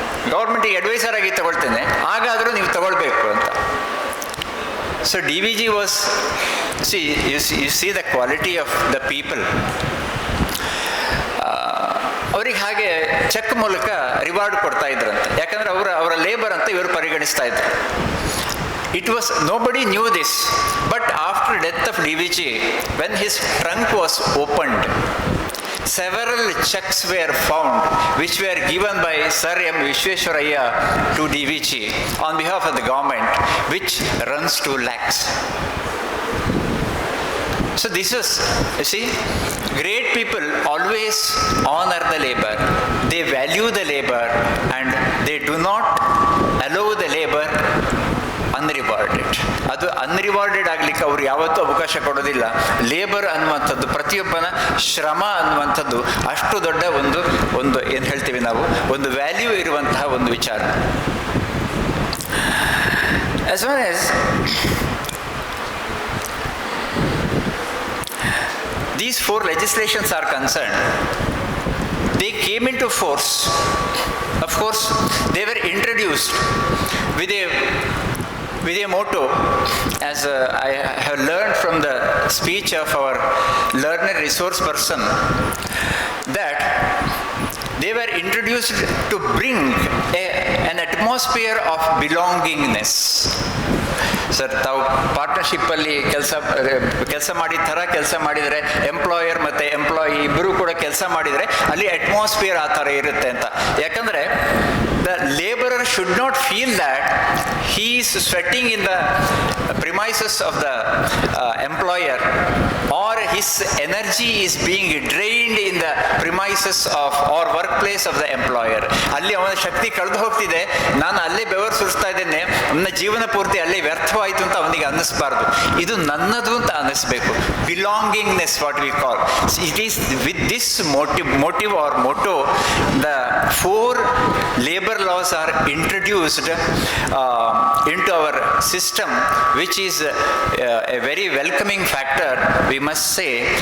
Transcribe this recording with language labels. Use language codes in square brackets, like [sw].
[kn] ಗೌರ್ಮೆಂಟಿಗೆ adviser ಆಗಿ ತಗೊಳ್ತೇನೆ, ಹಾಗಾದರೂ ನೀವು ತಗೊಳ್ಬೇಕು ಅಂತ. [en] So DVG was, you see the quality of the people. [kn] ಅವ್ರಿಗೆ ಹಾಗೆ ಚೆಕ್ ಮೂಲಕ ರಿವಾರ್ಡ್ ಕೊಡ್ತಾ ಇದ್ರಂತೆ. ಯಾಕಂದ್ರೆ ಅವರ ಲೇಬರ್ ಅಂತ ಇವರು ಪರಿಗಣಿಸ್ತಾ ಇದ್ರು. [en] It was, nobody knew this, but after death of DVG, when his trunk was opened, several checks were found which were given by Sir M. Visvesvaraya to DVG on behalf of the government, which runs to lakhs. So this is, you see, great people always honor the labor, they value the labor, and they do not allow the labor unrewarded. [kn] ಅದು ಅನ್ರಿವಾರ್ಡೆಡ್ ಆಗಲಿಕ್ಕೆ ಅವರು ಯಾವತ್ತೂ ಅವಕಾಶ ಕೊಡೋದಿಲ್ಲ. Labour ಅನ್ನುವಂಥದ್ದು, ಪ್ರತಿಯೊಬ್ಬನ ಶ್ರಮ ಅನ್ನುವಂಥದ್ದು ಅಷ್ಟು ದೊಡ್ಡ ಒಂದು ಏನು ಹೇಳ್ತೀವಿ ನಾವು, ಒಂದು ವ್ಯಾಲ್ಯೂ ಇರುವಂತಹ ಒಂದು ವಿಚಾರ. [en] As far as these 4 legislations are concerned, they came into force. Of course, they were introduced with a motto, as I have learned from the speech of our learned resource person, that they were introduced to bring an atmosphere of belongingness. [kn] Sir, ತಾವು ಪಾರ್ಟ್ನರ್ಶಿಪ್ಪಲ್ಲಿ ಕೆಲಸ ಮಾಡಿದ ಥರ ಕೆಲಸ ಮಾಡಿದರೆ, employer ಮತ್ತು employee ಇಬ್ಬರು ಕೂಡ ಕೆಲಸ ಮಾಡಿದರೆ ಅಲ್ಲಿ ಅಟ್ಮಾಸ್ಫಿಯರ್ ಆ ಥರ ಇರುತ್ತೆ ಅಂತ. ಯಾಕಂದರೆ [en] the laborer should not feel that he is sweating in the premises of the employer, or his energy is being drained in the premises of or workplace of the employer. [kn] ಅಲ್ಲಿ ಅವನ ಶಕ್ತಿ ಕಳೆದು ಹೋಗ್ತಿದೆ, ನಾನು ಅಲ್ಲೇ ಬೆವರು ಸುರಿಸ್ತಾ ಇದ್ದೇನೆ, ನನ್ನ ಜೀವನ ಪೂರ್ತಿ ಅಲ್ಲೇ ವ್ಯರ್ಥವಾಯಿತು ಅಂತ ಅವನಿಗೆ ಅನ್ನಿಸ್ಬಾರ್ದು. ಇದು ನನ್ನದು ಅಂತ ಅನ್ನಿಸ್ಬೇಕು. Belongingness, [en] What we call. It is with this motive or motto, the 4 labor laws are introduced into our system, which is a very welcoming factor, we must say.